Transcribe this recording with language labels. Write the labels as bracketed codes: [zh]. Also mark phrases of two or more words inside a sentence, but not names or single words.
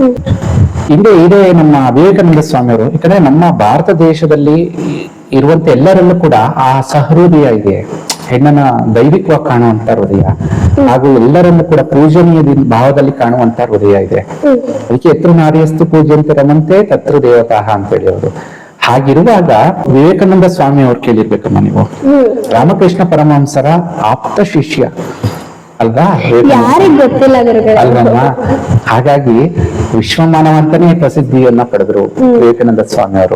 [kn] ಇದೇ ನಮ್ಮ ವಿವೇಕಾನಂದ ಸ್ವಾಮಿಯವರು, ಯಾಕಂದ್ರೆ ನಮ್ಮ ಭಾರತ ದೇಶದಲ್ಲಿ ಇರುವಂತ ಎಲ್ಲರಲ್ಲೂ ಕೂಡ ಆ ಸಹೃದಯ ಇದೆ, ಹೆಣ್ಣನ ದೈವಿಕವಾಗಿ ಕಾಣುವಂತ ಹೃದಯ, ಹಾಗೂ ಎಲ್ಲರಲ್ಲೂ ಕೂಡ ಪೂಜನೀಯ ಭಾವದಲ್ಲಿ ಕಾಣುವಂತ ಹೃದಯ ಇದೆ. [sa] ಅದಕ್ಕೆ ಎತ್ರ ನಾರ್ಯಸ್ತು ಪೂಜ್ಯಂತೆ ರಮಂತೆ ತತ್ರ ದೇವತಾಹ [kn] ಅಂತ ಹೇಳಿ ಅವರು. ಹಾಗಿರುವಾಗ ವಿವೇಕಾನಂದ ಸ್ವಾಮಿ ಅವ್ರು ಕೇಳಿರ್ಬೇಕಮ್ಮ ನೀವು, ರಾಮಕೃಷ್ಣ ಪರಮಹಂಸರ ಆಪ್ತ ಶಿಷ್ಯ ಅಲ್ವಾ? ಯಾರಿಗ್ ಗೊತ್ತಿಲ್ಲ ಗುರುಗಳೇ? ಅಲ್ವಮ್ಮ? ಹಾಗಾಗಿ ವಿಶ್ವಮಾನವ ಅಂತಾನೆ ಪ್ರಸಿದ್ಧಿಯನ್ನ ಪಡೆದ್ರು ವಿವೇಕಾನಂದ ಸ್ವಾಮಿ ಅವರು.